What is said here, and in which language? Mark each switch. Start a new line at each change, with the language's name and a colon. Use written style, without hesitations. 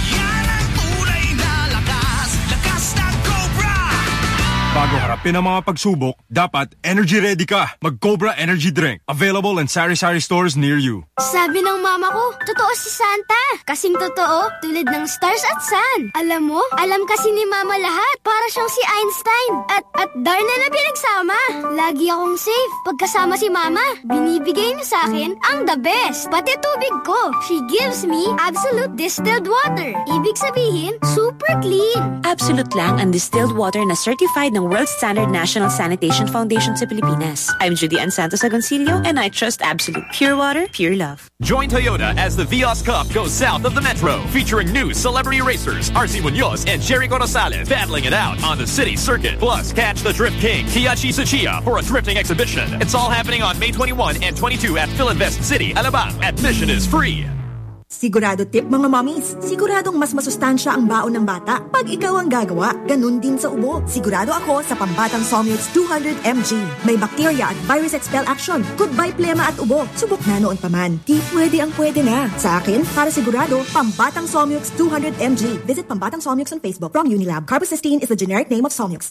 Filipino: Yan ang tunay na lakas, lakas ng Cobra! Bago harapin ang mga pagsubok, dapat energy ready ka. Mag-Cobra Energy Drink,
English: available in sari-sari stores near you.
Filipino: Sabi ng mama ko, totoo si Santa. Kasing totoo, tulad ng stars at sun. Alam mo, alam kasi ni mama lahat, para siyang si Einstein. At darna na pinagsama. Lagi akong safe. Pagkasama si mama, binibigay niya sa akin ang the best. Pati tubig ko.
English: She gives me Absolute Distilled Water.
Filipino: Ibig sabihin, super clean. Absolute lang ang distilled water na certified ng World Standard National Sanitation Foundation sa Pilipinas.
English: I'm Judy Ann Santos Agoncillo and I trust Absolute. Pure water, pure love. Join Toyota as the Vios Cup goes south of the metro. Featuring new celebrity racers, Arzy Munoz and Jericho Rosales battling it out on the city circuit. Plus, catch the Drift King, Kiyachi Tsuchiya, for a drifting exhibition. It's all happening on May 21 and 22 at PhilInvest City, Alabang. Admission is free.
Filipino: Sigurado tip, mga mommies. Siguradong mas masustansya ang baon ng bata pag ikaw ang gagawa, ganun din sa ubo. Sigurado ako sa pambatang Somyots 200mg. May bacteria at virus expel action. Goodbye plema at ubo. Subok na noon pa man. Di pwede ang pwede na. Sa akin, para sigurado, pambatang Somyots 200mg.
English: Visit Pambatang Somyots on Facebook from Unilab. Carbocysteine is the generic name of Somyots.